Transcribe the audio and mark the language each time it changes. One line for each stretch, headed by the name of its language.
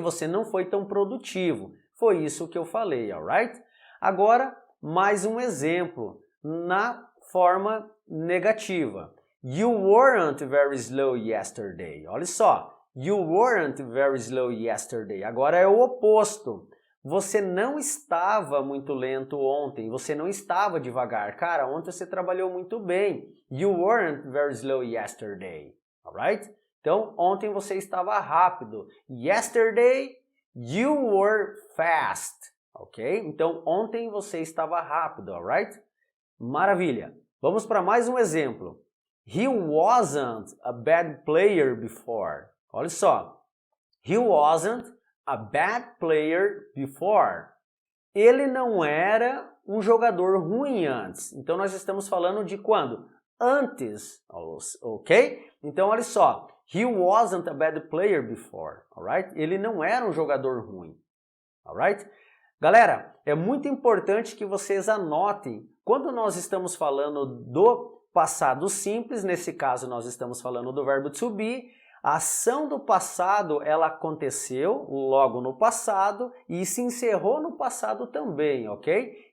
Portuguese: Você não foi tão produtivo. Foi isso que eu falei, alright? Agora, mais um exemplo na forma negativa.
English: You weren't very slow yesterday.
Portuguese: Olha só,
English: you weren't very slow yesterday.
Portuguese: Agora é o oposto. Você não estava muito lento ontem, você não estava devagar. Cara, ontem você trabalhou muito bem.
English: You weren't very slow yesterday, alright?
Portuguese: Então, ontem você estava rápido.
English: Yesterday, you were fast, ok?
Portuguese: Então, ontem você estava rápido, alright? Maravilha. Vamos para mais um exemplo.
English: He wasn't a bad player before.
Portuguese: Olha só.
English: He wasn't a bad player before.
Portuguese: Ele não era um jogador ruim antes. Então, nós estamos falando de quando? Antes, ok? Então, olha só.
English: He wasn't a bad player before, alright?
Portuguese: Ele não era um jogador ruim, alright? Galera, é muito importante que vocês anotem, quando nós estamos falando do passado simples, nesse caso nós estamos falando do verbo to be, a ação do passado, ela aconteceu logo no passado e se encerrou no passado também, ok?